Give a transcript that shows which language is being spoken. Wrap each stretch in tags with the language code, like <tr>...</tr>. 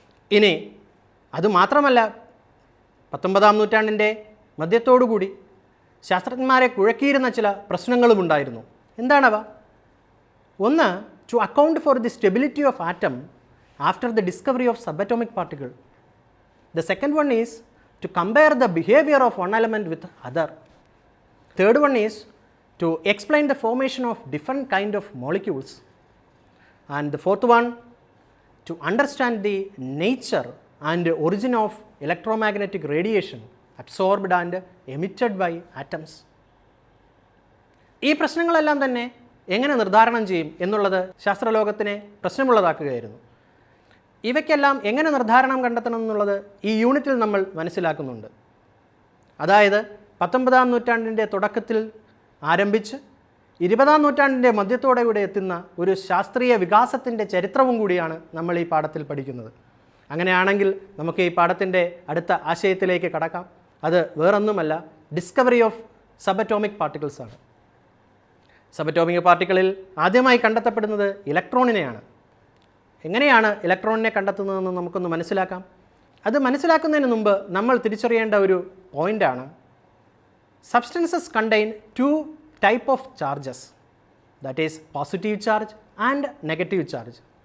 <ml>ഇനി അതുമാത്രമല്ല, 19ാം നൂറ്റാണ്ടിൻ്റെ മധ്യത്തോടുകൂടി ശാസ്ത്രജ്ഞന്മാരെ കുഴക്കിയിരുന്ന ചില പ്രശ്നങ്ങളും ഉണ്ടായിരുന്നു. എന്താണവ? ഒന്ന്,</ml> <en>To account for the stability of atom after the discovery of subatomic particle. The second one is to compare the behavior of one element with other. Third one is to explain the formation of different kind of molecules. And the fourth one, to understand the nature and origin of electromagnetic radiation absorbed and emitted by atoms.</en> <ml>ഈ പ്രശ്നങ്ങളെല്ലാം തന്നെ എങ്ങനെ നിർദ്ധാരണം ചെയ്യും എന്നുള്ളത് ശാസ്ത്രലോകത്തിനെ പ്രശ്നമുള്ളതാക്കുകയായിരുന്നു. ഇവയ്ക്കെല്ലാം എങ്ങനെ നിർദ്ധാരണം കണ്ടെത്തണം എന്നുള്ളത് ഈ യൂണിറ്റിൽ നമ്മൾ മനസ്സിലാക്കുന്നുണ്ട്. അതായത് 19ാം നൂറ്റാണ്ടിൻ്റെ തുടക്കത്തിൽ ആരംഭിച്ച് 20ാം നൂറ്റാണ്ടിൻ്റെ മധ്യത്തോടെ എത്തുന്ന ഒരു ശാസ്ത്രീയ വികാസത്തിൻ്റെ ചരിത്രവും കൂടിയാണ് നമ്മൾ ഈ പാഠത്തിൽ പഠിക്കുന്നത്. അങ്ങനെയാണെങ്കിൽ നമുക്ക് ഈ പാഠത്തിൻ്റെ അടുത്ത ആശയത്തിലേക്ക് കടക്കാം. അത് വേറൊന്നുമല്ല,</ml> <en>discovery of subatomic particles</en> <ml>ആണ്. സബറ്റോമിക് പാർട്ടിക്കിളിൽ ആദ്യമായി കണ്ടെത്തപ്പെടുന്നത് ഇലക്ട്രോണിനെയാണ്. എങ്ങനെയാണ് ഇലക്ട്രോണിനെ കണ്ടെത്തുന്നതെന്ന് നമുക്കൊന്ന് മനസ്സിലാക്കാം. അത് മനസ്സിലാക്കുന്നതിന് മുമ്പ് നമ്മൾ തിരിച്ചറിയേണ്ട ഒരു പോയിൻ്റാണ്,</ml> <en>Substances contain 2 type of charges, that is positive charge and negative charge.</en>